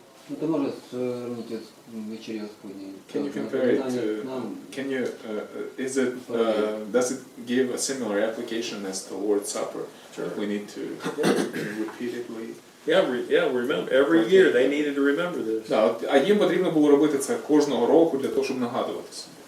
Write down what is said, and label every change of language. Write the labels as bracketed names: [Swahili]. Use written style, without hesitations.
[Russian] Ну, это можно сравнить с вечерей Господней. [English] Can you compare it to? Can you? Is it? Does it give a similar application as the Lord's Supper? Sure. We need to repeatedly. Yeah, remember, every year they needed to remember this. [Ukrainian] Да, а їм потрібно було робити це кожного року для того, щоб нагадуватися.